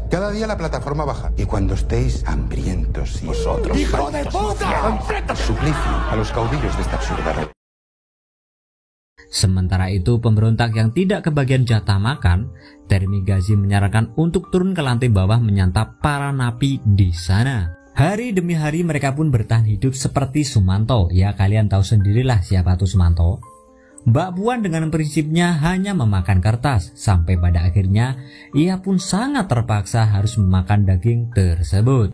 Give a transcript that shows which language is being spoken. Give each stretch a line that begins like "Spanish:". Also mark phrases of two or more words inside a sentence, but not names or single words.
Spanish: Cada día la plataforma baja. Y cuando estéis hambrientos y vosotros... ¡Hijo de puta! Suplicio a los caudillos de esta absurda red.
Indonesian: Sementara itu pemberontak yang tidak kebagian jatah makan, Termigazi menyarankan untuk turun ke lantai bawah menyantap para napi di sana. Hari demi hari mereka pun bertahan hidup seperti Sumanto. Ya kalian tahu sendirilah siapa tuh Sumanto. Mbak Puan dengan prinsipnya hanya memakan kertas, sampai pada akhirnya ia pun sangat terpaksa harus memakan daging tersebut.